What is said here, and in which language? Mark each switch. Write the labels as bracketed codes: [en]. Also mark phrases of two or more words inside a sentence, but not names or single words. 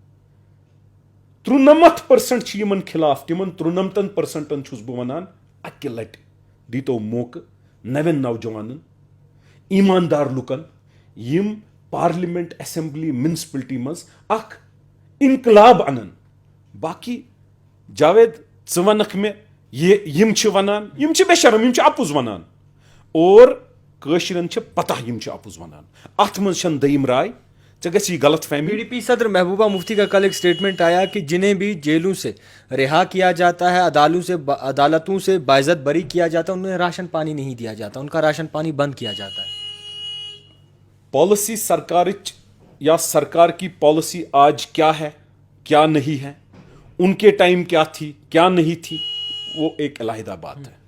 [ks] 93% یمن خلاف, تمن 93% چھس بہ ونان اکہ لٹ دیتو موقع نوین نوجوانن ایماندار لکن یم پارلیمنٹ اسمبلی منسپلٹی مز اخ انقلاب انن. باقی جاوید ژٕ ونکھ مےٚ یم چھ ونان یم چھ بے شرم یم چھ اپُز ونان اور کٲشرٮ۪ن چھ پتہ یم چھ اپُز ونان اتھ منٛز چھنہٕ دوٚیِم رائے. ژےٚ گژھی غلط فہمی. [ur] PDP صدر محبوبہ مفتی کا کل ایک سٹیٹمنٹ آیا کہ جنہیں بھی جیلوں سے رہا کیا جاتا ہے عدالتوں سے باعزت بری کیا جاتا ہے انہیں راشن پانی نہیں دیا جاتا, ان کا راشن پانی بند کیا جاتا ہے. پالیسی سرکارچ یا سرکار کی پالیسی آج کیا ہے کیا نہیں ہے, ان کے ٹائم کیا تھی کیا نہیں تھی, وہ ایک علیحدہ بات ہے.